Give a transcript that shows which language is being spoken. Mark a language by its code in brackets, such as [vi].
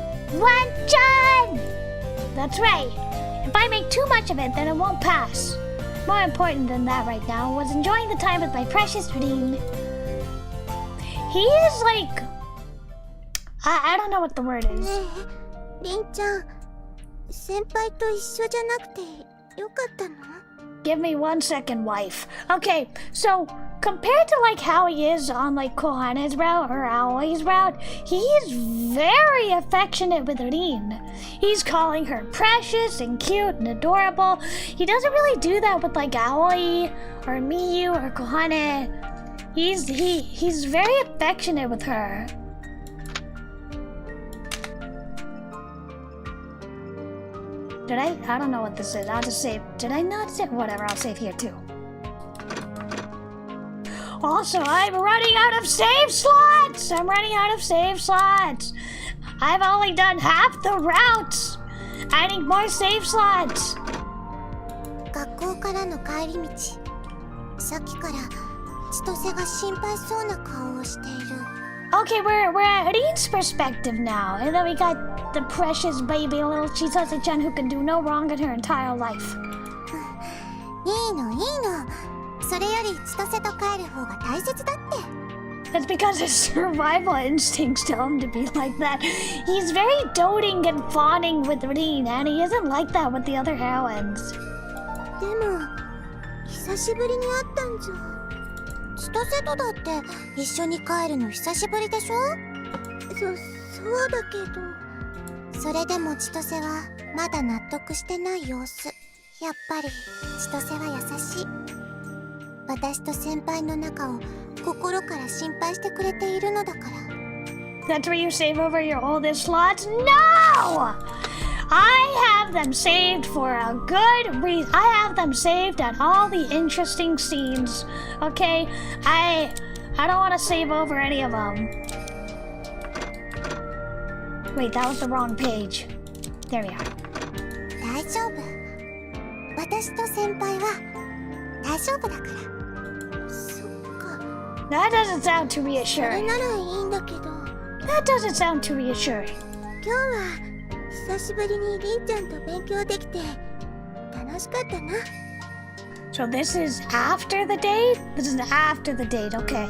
[ja] Kawaii! Wanchan! [en] That's right. If I make too much of it, then it won't pass. More important than that right now was enjoying the time with my precious Reen. He is like... I don't know what the word is. [ja] ねえ、りんちゃん、先輩と一緒じゃなくてよかったの？ [en] Give me 1 second, wife. Okay, so compared to like how he is on like Kohane's route or Aoi's route, he is very affectionate with Reen. He's calling her precious and cute and adorable. He doesn't really do that with like Aoi or Miyu or Kohane. He's very affectionate with her. Did I don't know what this is. I'll just save. Did I not save? Whatever, I'll save here too. Also, I'm running out of save slots! I'm running out of save slots! I've only done half the routes! I need more save slots! [ja] 学校からの帰り道、さっきから千歳が心配そうな顔をしている。 [en] Okay, we're at Reen's perspective now. And then we got the precious baby little Chisase-chan who can do no wrong in her entire life. [ja] いいのいいの。それより千歳と帰る方が大切だって。 [en] That's because his survival instincts tell him to be like that. He's very doting and fawning with Reen, and he isn't like that with the other heroines. [ja] でも久しぶりに会ったんじゃ。千歳とだって一緒に帰るの久しぶりでしょ？そうだけど。それでも千歳はまだ納得してない様子。やっぱり千歳は優しい。私と先輩の仲を心から心配してくれているのだから。 [en] That's where you save over your oldest slots? No! I have them saved for a good reason. I have them saved at all the interesting scenes. Okay? I don't want to save over any of them. Wait, that was the wrong page. There we are. [ja] 大丈夫。私と先輩は大丈夫だから。そっか。 [en] That doesn't sound too [ja] それ [en] reassuring. [ja] ならいいんだけど。 [en] That doesn't sound too reassuring. [ja] 今日は久しぶりにりんちゃんと勉強できて楽しかったな。 [en] So this is after the date? This is after the date, okay.